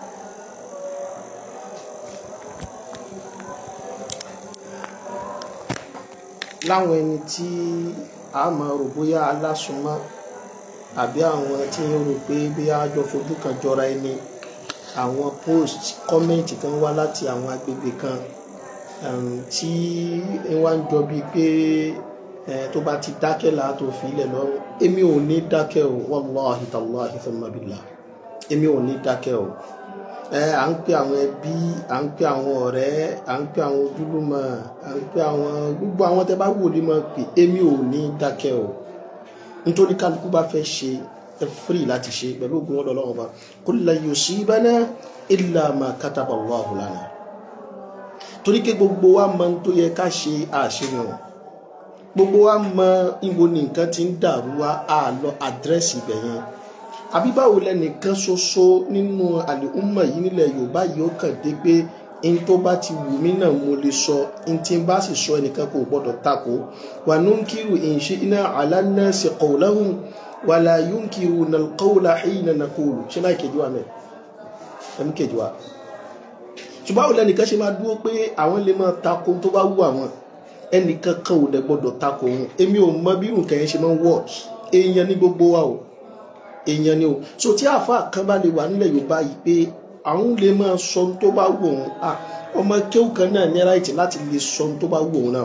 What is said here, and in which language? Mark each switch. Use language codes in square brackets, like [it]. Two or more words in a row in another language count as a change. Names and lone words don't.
[yo] Láwọn ẹni tí a máa rò bóyá alásùnmọ́ àbí àwọn tí ń rò pé bí a jọ fojú kan jọra ẹni, àwọn [en] post comment [yo] kan wá láti àwọn agbègbè kan tí wọ́n ń jọ bíi pé tó bá ti dákẹ́ là tó fi ilẹ̀ lọ́rùn. Èmi ò ní dákẹ́ o, [ar] والله تالله ثم بالله, [yo] èmi ò ní dákẹ́ o. À ń pè àwọn ẹbí, à ń pè àwọn ọ̀rẹ́, à ń pè àwọn ojúlùmọ̀, à ń pè àwọn gbogbo àwọn tẹ́ bá wò ní mọ̀ pé èmi ò ní dákẹ́ o. Nítorí kálukú bá fẹ́ ṣe ẹ free láti ṣe pẹ̀lú ògùn ọ̀dọ̀ Ọlọ́run Ọba. [ar] قل لن يصيبنا إلا ما كتب الله لنا. [yo] Torí pé gbogbo wa mọ̀ tó yẹ ká ṣe àṣeyàn, gbogbo wa mọ̀ ìwọ ní nǹkan tí ń dàrú wa á lọ àdírẹ́sì ibẹ̀ yẹn. Àbí báwo lẹ́nìkan ṣoṣo nínú àlùmọ̀ yìí nílẹ̀ Yorùbá yìí ó kàn dé pé in tó bá ti wù mí náà mo lè sọ, in tí n bá sì sọ ẹnìkan kò gbọdọ̀ takò. [ar] وننكر إن شئنا على الناس قولهم ولا ينكرون القول حين نقول. [yo] Ṣé láì kejì wa mẹ́? Ẹ̀mí kejì wa. Ṣùgbọ́n báwo lẹ́nìkan ṣe máa dúró pé àwọn lè máa takò tó bá wù àwọn, ẹnìkan kan ò dẹ̀ gbọdọ̀ takò wọn. Èmi ò mọ bí nǹkan yẹn ṣe máa ń work. Èèyàn ní gbogbo wa o, èèyàn ni o. So tí àfáà kan bá lè wà nílẹ̀ Yorùbá yìí pé àwọn lè máa sọ tó bá wù òun, ọmọ kéwù kan náà ní ráìtì láti lè sọ tó bá wù òun náà.